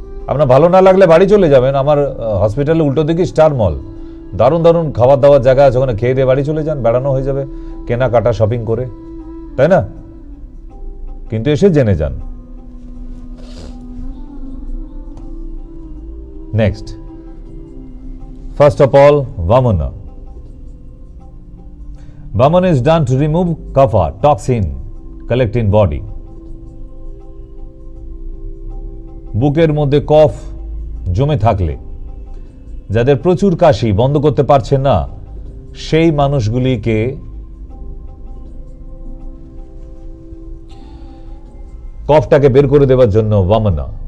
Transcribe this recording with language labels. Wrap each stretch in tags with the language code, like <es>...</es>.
<bn>আপনার ভালো না লাগলে বাড়ি চলে যাবেন। আমার হসপিটালে উল্টো দিকে স্টার মল, দারুণ দারুণ খাবার দাবার জায়গা আছে, ওখানে খেয়ে দিয়ে বাড়ি চলে যান, বেড়ানো হয়ে যাবে, কেনাকাটা শপিং করে, তাই না? কিন্তু এসে জেনে যান।</bn> <en>Next, first of all, Vamana. Vamana is done to remove kapha, toxin collect in body.</en> <bn>বুকের মধ্যে কফ জমে থাকলে, যাদের প্রচুর কাশি বন্ধ করতে পারছে না, সেই মানুষগুলিকে কফটাকে বের করে দেওয়ার জন্য Vamana।</bn>